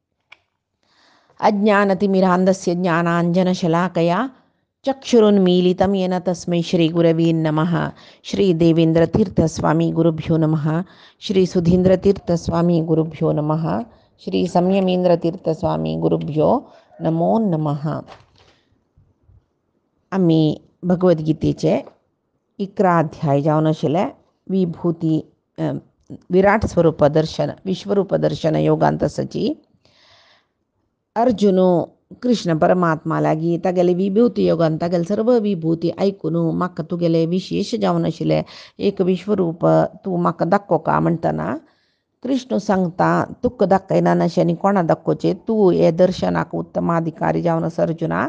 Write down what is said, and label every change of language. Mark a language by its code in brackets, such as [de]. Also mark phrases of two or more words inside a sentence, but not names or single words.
[sa] अज्ञानतिमिरान्धस्य ज्ञानाञ्जनशलाकया चक्षुरुन्मीलितं येन तस्मै श्रीगुरवे नमः। श्रीदेवेन्द्रतीर्थस्वामी गुरुभ्यो नमः। श्रीसुधीन्द्रतीर्थस्वामी गुरुभ्यो नमः। श्री संयमेंद्रतीर्थस्वामी गुरुभ्यो नमो नमः। [kok] आम्ही भगवद्गीतेचे 11 अध्याय जावन आशिल्ले विभूती विराट स्वरूप दर्शन विश्वरूप दर्शन योगांतसाची अर्जुन कृष्ण परमात्मा लागी तागेले विभूती योगान तागेले सर्व विभूती ऐकून म्हाका तुगेले विशेष जावन आशिल्ले एक विश्वरूप तूं म्हाका दाखोवका म्हणटना कृष्ण सांगता तुका दाखयना अशें आनी कोणा दाखोवचें, तूं हे दर्शनाक उत्तमाधिकारी जावन आसा अर्जुना।